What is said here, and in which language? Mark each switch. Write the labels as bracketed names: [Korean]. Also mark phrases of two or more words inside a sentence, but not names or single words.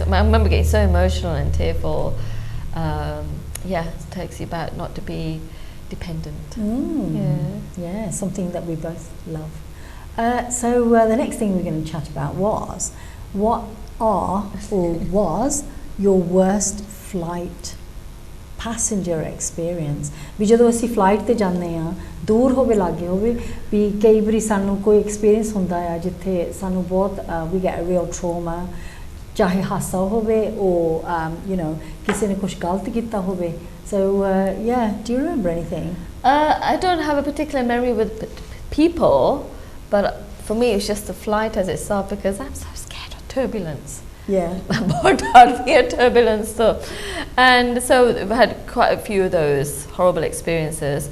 [English] I remember getting so emotional and tearful. Yeah, it takes you back not to be dependent. Yeah, something that we both love. So the next thing we're going to chat about was, what are or was your worst flight passenger experience? [Punjabi] ਵੀ ਜਦੋਂ ਅਸੀਂ ਫਲਾਈਟ ਤੇ ਜਾਂਦੇ ਆ, ਦੂਰ ਹੋਵੇ ਲਾਗੇ ਹੋਵੇ, ਵੀ ਕਈ ਵਾਰੀ ਸਾਨੂੰ ਕੋਈ ਐਕਸਪੀਰੀਅੰਸ ਹੁੰਦਾ ਆ ਜਿੱਥੇ ਸਾਨੂੰ ਬਹੁਤ [English] we get a real trauma, [Punjabi] ਚਾਹੇ ਹਾਸਾ ਹੋਵੇ [English] or you know, [Punjabi] ਕਿਸੇ ਨੇ ਕੁਝ ਗਲਤ ਕੀਤਾ ਹੋਵੇ. [English] So yeah, do you remember anything? I don't have a particular memory with people, but for me it's just the flight as itself, because I'm so scared of turbulence. Yeah. I'm bored out of here, turbulence. So, and so I've had quite a few of those horrible experiences.